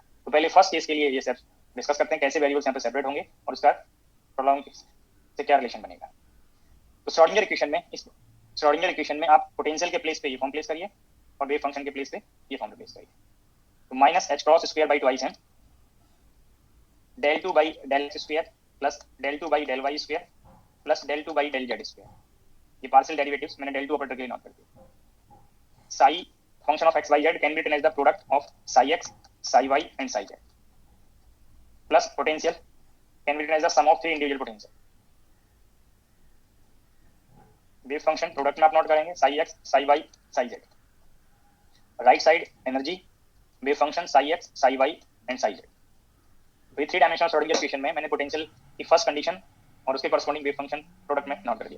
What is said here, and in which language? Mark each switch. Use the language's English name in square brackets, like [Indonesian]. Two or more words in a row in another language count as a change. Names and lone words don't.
[Hindi] तो पहले [English] first case [Hindi] के लिए ये सब डिस्कस करते हैं, कैसे वेरिएबल्स यहाँ पे सेपरेट होंगे और उसका प्रोलॉन्ग से क्या रिलेशन बनेगा। तो [English] Schrodinger equation [Hindi] में, इस [English] Schrodinger equation [Hindi] में आप पोटेंशियल के प्लेस पे ये [English] form place [Hindi] करिए और [English] wave function [Hindi] के प्लेस पे ये [English] form place [Hindi] करिए। [English] तो minus h cross square by twice m del 2 by del x square plus del 2 by del y square plus del 2 by del z स्क्वायर। [Hindi] ये [English] partial derivatives [Hindi] मैंने [English] del 2 operator [Hindi] के लिए नोट कर दिया। [English] psi function of x y z can be written as the product of psi x, psi y and psi z plus potential can be written as the sum of three individual potential। wave function product [Hindi] में आप नोट करेंगे [English] psi x, psi y, psi z। right side energy wave function psi x, psi y and psi z. [Hindi] तो ये [English] three dimensional Schrodinger equation [Hindi] में मैंने पोटेंशियल की [English] first condition [Hindi] और उसके [English] corresponding wave function product [Hindi] में नोट कर दिया।